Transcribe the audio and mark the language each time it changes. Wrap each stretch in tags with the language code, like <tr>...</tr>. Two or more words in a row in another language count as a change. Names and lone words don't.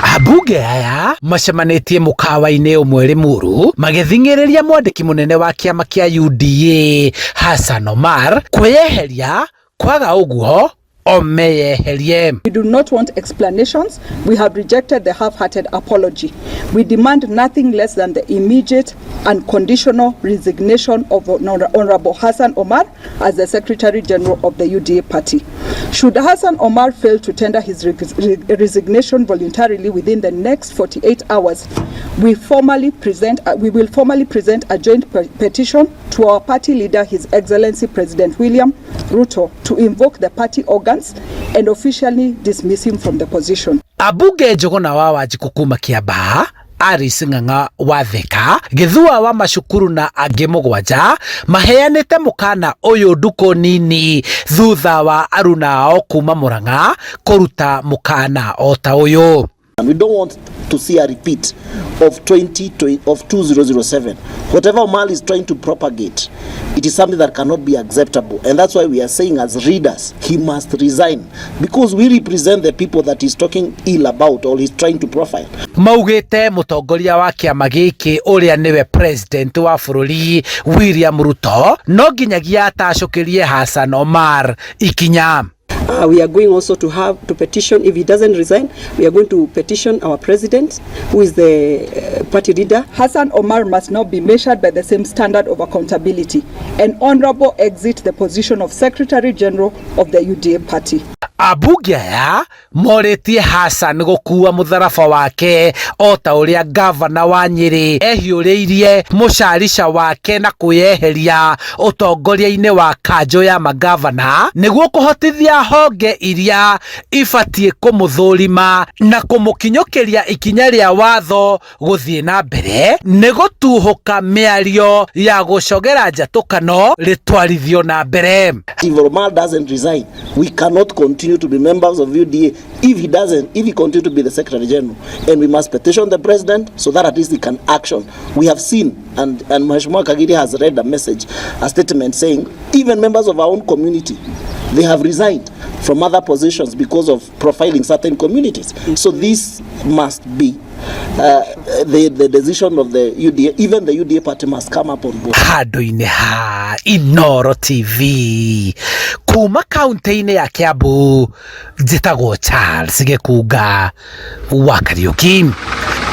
<ki>Ambunge aya macemanĩtie mũkawa-inĩ ũmwe Limuru magĩthing'ĩrĩria mwandĩki mũnene wa kĩama kĩa UDA Hassan Omar kwĩyeheria kwaga ũguo omeyeherie.</ki> <en>We do not want explanations. We have rejected the half-hearted apology. We demand nothing less than the immediate and conditional resignation of Honorable Hassan Omar as the Secretary General of the UDA party. Should Hassan Omar fail to tender his resignation voluntarily within the next 48 hours, we will formally present a joint petition to our party leader, His Excellency President William Ruto, to invoke the party organs and officially dismiss him from the position.</en> <ki>Abunge Njuguna wa Wanjiku kuma Kiambaa, Aris Ng'ang'a wa Thika, Githua wa Macukuru na angĩ mũgwanja maheanĩte mũkana ũyũ nduko nini thutha wa aruna ao kuma Murang'a kũruta mũkana o ta ũyũ.</ki> <en>We don't want to see a repeat of 2007. Whatever Omar is trying to propagate, it is something that cannot be acceptable. And that's why we are saying as readers, he must resign. Because we represent the people that he's talking ill about or he's trying to profile.</en> <ki>Maugĩte mũtongoria wa kĩama gĩkĩ ũrĩa nĩwe president wa bũrũri William Ruto no nginyagia atacũkĩrie Hassan Omar ikinya.</ki> <en>We are going also to petition, if he doesn't resign, we are going to petition our president, who is the party leader. Hassan Omar must now be measured by the same standard of accountability and honorable exit the position of Secretary General of the UDA party.</en> <ki>Abunge aya morĩtie Hassan gũkua mũtharaba wake o ta ũrĩa gavana wa Nyeri ehiũrĩirie mũcarica wake na kwĩyeheria ũtongoria-inĩ wa kanjũ ya magavana nĩguo kũhotithia honge iria ibatiĩ kũmũthũrima na kũmũkinyũkĩria ikinya rĩa watho gũthiĩ na mbere nĩ gũtuhũka mĩario ya gũcogera njatũkano rĩtwarithio na mbere.</ki> <en>If Omar doesn't resign, we cannot continue to be members of UDA if he continues to be the Secretary General, and we must petition the President so that at least he can action. We have seen, and Mheshimiwa Kagiri has read a statement saying even members of our own community, they have resigned from other positions because of profiling certain communities. So this must be the decision of the UDA. Even the UDA party must come up on board.</en> <ki>Handũ-inĩ ha Inooro TV kuma kaunti-inĩ ya Kiambu, njĩtagwo Charles Gĩkunga wa Kariũki.</ki>